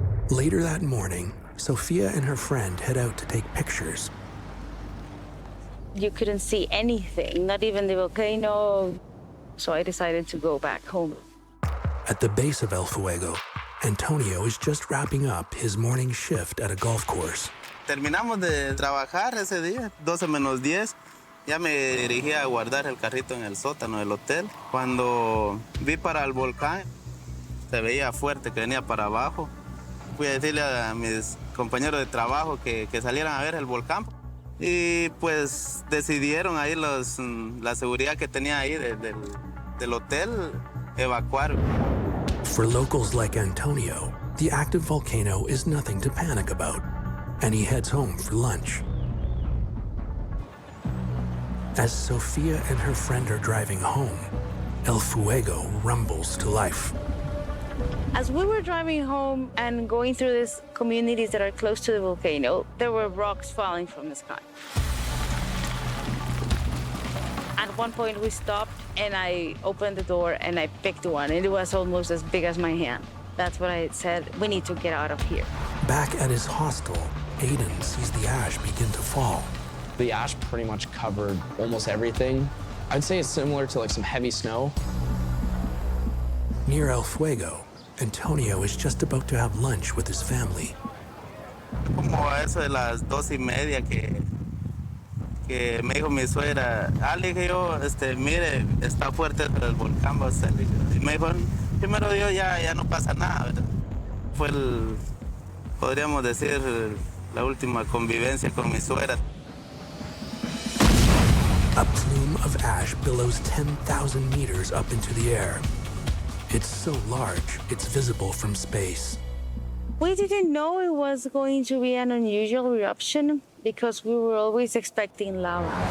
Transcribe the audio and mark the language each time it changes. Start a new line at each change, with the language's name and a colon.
English: Later that morning, Sophia and her friend head out to take pictures. You couldn't see anything, not even the volcano, so I decided to go back home. At the base of El Fuego, Antonio is just wrapping up his morning shift at a golf course.
Spanish: Terminamos de trabajar ese día, 12 menos 10. Ya me dirigí a guardar el carrito en el sótano del hotel. Cuando vi para el volcán, se veía fuerte que venía para abajo. Fui a decirle a mis compañeros de trabajo que salieran a ver el volcán. Y pues decidieron ahí la seguridad que tenía ahí del hotel evacuar.
English: For locals like Antonio, the active volcano is nothing to panic about, and he heads home for lunch. As Sophia and her friend are driving home, El Fuego rumbles to life. As we were driving home and going through these communities that are close to the volcano, there were rocks falling from the sky. At one point we stopped and I opened the door and I picked one, and it was almost as big as my hand. That's what I said, we need to get out of here. Back at his hostel, Aiden sees the ash begin to fall. The ash pretty much covered almost everything. I'd say it's similar to like some heavy snow. Near El Fuego, Antonio is just about to have lunch with his family.
Spanish: Como a eso de las 2:30 que me dijo mi suegra, le dije yo, mire, está fuerte el volcán, y me dijo, primero Dios, ya no pasa nada, ¿verdad? Fue podríamos decir, la última convivencia con mi suegra.
English: A plume of ash billows 10,000 meters up into the air. It's so large, it's visible from space. We didn't know it was going to be an unusual eruption because we were always expecting lava.